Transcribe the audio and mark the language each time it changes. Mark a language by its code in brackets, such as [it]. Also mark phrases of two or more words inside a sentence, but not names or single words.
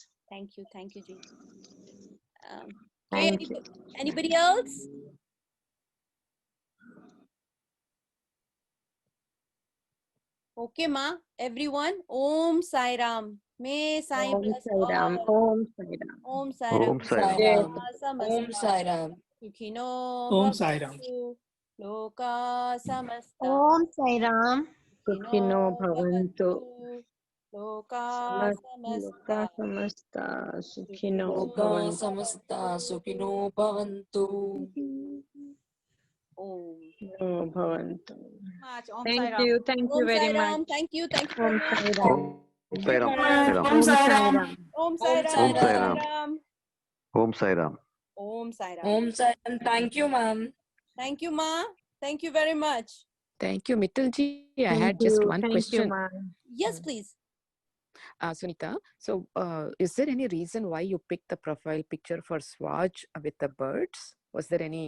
[en] Thank you. Thank you, Ji. Thank you. Anybody else? Okay, Ma. Everyone. [sa] ॐ साई राम. [en] May Sai bless all. [sa] ॐ साई राम. ॐ साई राम. ॐ साई राम. ॐ साई राम. Sukhino ॐ साई राम. भवन्तु लोक समस्त. ॐ साई राम. सुखिनो भवन्तु. Loka लोक समस्त सुखिनो Loka bhavantu. समस्त सुखिनो भवन्तु. Om. नो भवन्तु. Om [en] Thank [sa] साई राम. [en] you. Thank you [sa] Om [en] very [sa] साई राम. [en] much. Thank you. Thank you. [sa] ॐ साई राम. ॐ साई राम. ॐ साई राम. ॐ साई राम. ॐ साई राम ॐ साई राम. ॐ साई राम. ॐ साई राम. [en] Thank you, ma'am. Thank you, Ma. Thank you very much. Thank you, Mittalji. I had just one question. Yes, please. Sunita, so is there any reason why you picked the profile picture for Swaj with the birds? Was there any